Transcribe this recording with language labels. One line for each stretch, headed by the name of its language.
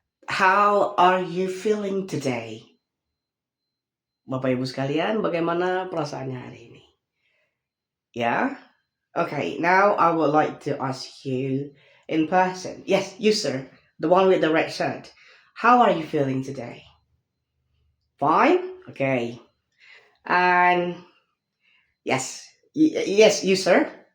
English: How are you feeling today?
Indonesian: Bapak Ibu sekalian, bagaimana perasaannya hari ini?
English: Yeah? Okay, now I would like to ask you in person. Yes, you sir, the one with the red shirt. How are you feeling today? Fine? Okay. And yes, yes, you sir.